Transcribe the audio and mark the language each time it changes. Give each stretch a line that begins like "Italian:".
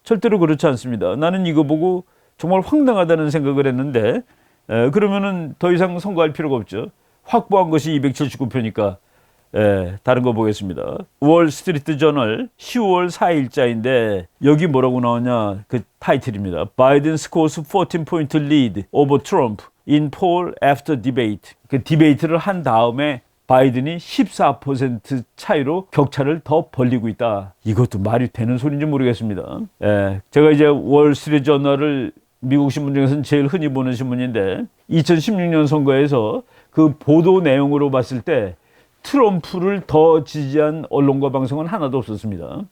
Korean: 절대로 그렇지 않습니다. 나는 이거 보고 정말 황당하다는 생각을 했는데 그러면은 더 이상 선거할 필요가 없죠. 확보한 것이 279표니까 다른 거 보겠습니다. 월스트리트 저널 10월 4일자인데 여기 뭐라고 나오냐 그 타이틀입니다.
English: Biden scores 14-point lead over Trump in poll after debate.
Korean: 그 디베이트를 한 다음에 바이든이 14% 차이로 격차를 더 벌리고 있다. 이것도 말이 되는 소리인지 모르겠습니다. 제가 이제 월스트리트 저널을 미국 신문 중에서는 제일 흔히 보는 신문인데 2016년 선거에서 그 보도 내용으로 봤을 때 트럼프를 더 지지한 언론과 방송은 하나도 없었습니다.